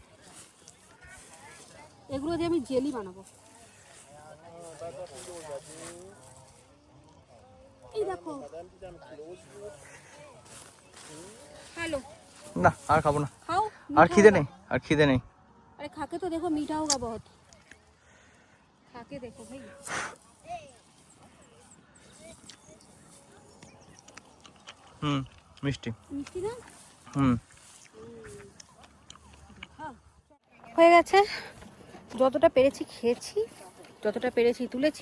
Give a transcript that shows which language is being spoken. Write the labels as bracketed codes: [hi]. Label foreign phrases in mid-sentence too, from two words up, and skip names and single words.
[bn] এগুলো দিয়ে আমি জেলি বানাবো। এই দেখো, হ্যালো। না আর খাবো না, খাও, আর খিদে নেই, আর খিদে নেই। [hi] अरे खाके तो देखो, मीठा होगा बहुत, खाके देखो भाई। [bn] মিষ্টি মিষ্টি না? হয়ে গেছে, যতটা পেরেছি খেয়েছি, যতটা পেরেছি তুলেছি।